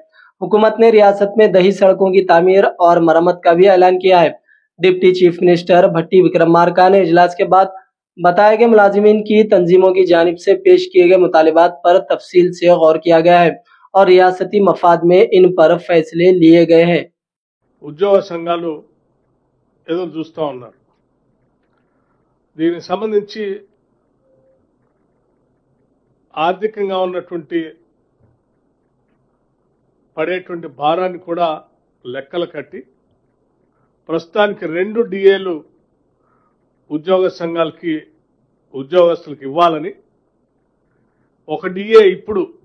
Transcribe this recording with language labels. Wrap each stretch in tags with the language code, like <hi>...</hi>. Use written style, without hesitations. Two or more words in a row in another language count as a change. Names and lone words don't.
<ur>حکومت نے ریاست میں دیہی سڑکوں کی تعمیر اور مرمت کا بھی اعلان کیا ہے۔ ڈپٹی چیف منسٹر بھٹی وکرمارکا نے اجلاس کے بعد بتایا کہ ملازمین کی تنظیموں کی جانب سے پیش کیے گئے مطالبات پر تفصیل سے غور کیا گیا ہے اور ریاستی مفاد میں ان پر فیصلے لیے گئے ہیں۔</ur> <te>ఉద్యోగ సంఘాలు ఎదురు చూస్తూ ఉన్నారు। దీనికి సంబంధించి ఆర్థికంగా ఉన్నటువంటి పడేటువంటి భారాన్ని కూడా లెక్కలు కట్టి ప్రస్తుతానికి 2 DAలు ఉద్యోగ సంఘాలకి ఉద్యోగస్తులకు ఇవ్వాలని, ఒక DA ఇప్పుడు</te>